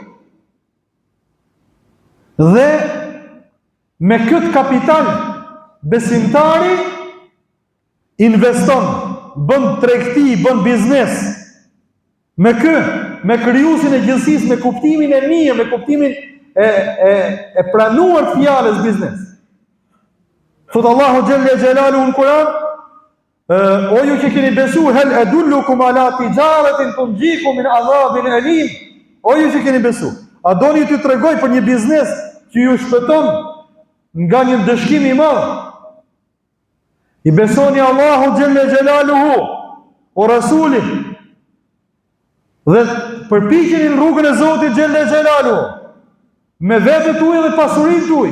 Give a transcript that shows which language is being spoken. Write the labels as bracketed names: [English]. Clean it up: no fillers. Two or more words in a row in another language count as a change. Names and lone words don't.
[Albanian] Dhe me këtë kapital besimtari investon, bën tregti, bën biznes. Me krijuesin e gjithësisë, me kuptimin e mirë, me kuptimin e pranuar fjalës biznes. Thot Allahu [Arabic] جل جلاله [Albanian] në Kur'an: o ju që keni besu, [Arabic] هل أدلكم على تجارة تنجيكم من عذاب أليم. [Albanian] O ju që keni besu, a doni t'ju tregoj për një biznes që ju shpëton nga një dëshkim i madh? I besoni Allahu [Arabic] جل جلاله ورسوله [Albanian] dhe përpiqeni në rrugën e Zotit [Arabic] جل جلاله [Albanian] me vetët tuaj dhe pasurinë tuaj.